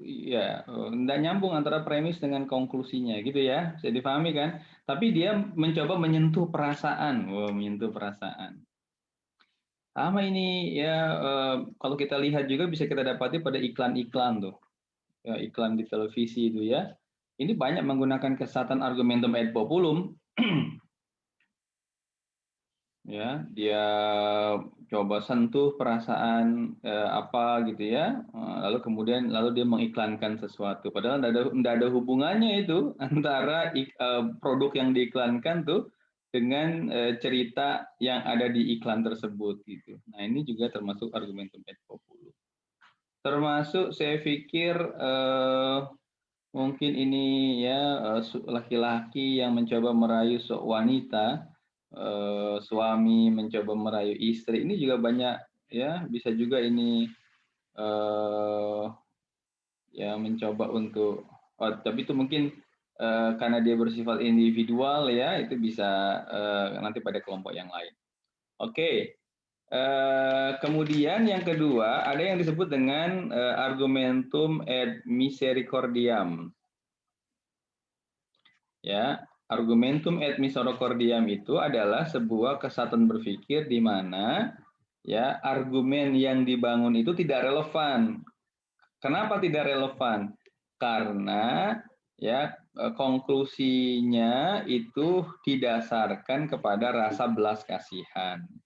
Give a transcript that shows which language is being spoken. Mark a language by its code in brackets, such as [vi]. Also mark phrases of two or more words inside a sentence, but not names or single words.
[id] Ya, nggak nyambung antara premis dengan konklusinya gitu ya, bisa dipahami kan? Tapi dia mencoba menyentuh perasaan, menyentuh perasaan. Sama ini ya, kalau kita lihat juga bisa kita dapati pada iklan-iklan tuh, ya, iklan di televisi itu ya. Ini banyak menggunakan kesesatan [la] argumentum ad populum. [id] Ya, dia coba sentuh perasaan apa gitu ya, lalu kemudian dia mengiklankan sesuatu. Padahal tidak ada hubungannya itu antara produk yang diiklankan tuh dengan cerita yang ada di iklan tersebut gitu. Nah ini juga termasuk [la] argumentum ad populum. [id] Termasuk saya pikir mungkin ini ya laki-laki yang mencoba merayu wanita, suami mencoba merayu istri, ini juga banyak ya, bisa juga ini ya mencoba untuk, tapi itu mungkin karena dia bersifat individual ya, itu bisa nanti pada kelompok yang lain. Oke. Kemudian yang kedua ada yang disebut dengan [la] argumentum ad misericordiam. [id] Ya, [la] argumentum ad misericordiam [id] itu adalah sebuah kesatuan berpikir di mana ya argumen yang dibangun itu tidak relevan. Kenapa tidak relevan? Karena ya konklusinya itu didasarkan kepada rasa belas kasihan.